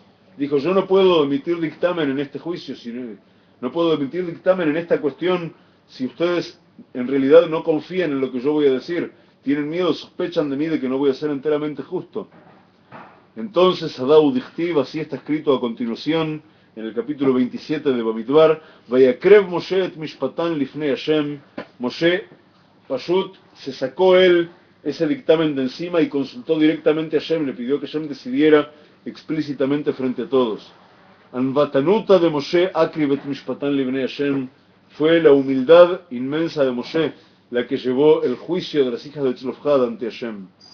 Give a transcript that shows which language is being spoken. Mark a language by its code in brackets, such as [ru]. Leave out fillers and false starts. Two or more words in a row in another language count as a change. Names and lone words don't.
[es] Dijo, yo no puedo emitir dictamen en este juicio, no puedo emitir dictamen en esta cuestión si ustedes en realidad no confían en lo que yo voy a decir. Tienen miedo, sospechan de mí de que no voy a ser enteramente justo. Entonces, [arc] הדא דכתיב, [es] así está escrito a continuación, en el capítulo 27 de Bamidbar, [he] ויקרב משה את משפטן לפני השם. [es] Moshe Pashut se sacó él ese dictamen de encima y consultó directamente a Hashem, le pidió que Hashem decidiera explícitamente frente a todos. [he] ענוותנותא דמשה הקריב את משפטן לפני השם, [es] fue la humildad inmensa de Moshe la que llevó el juicio de las hijas de Tzlofhad ante Hashem.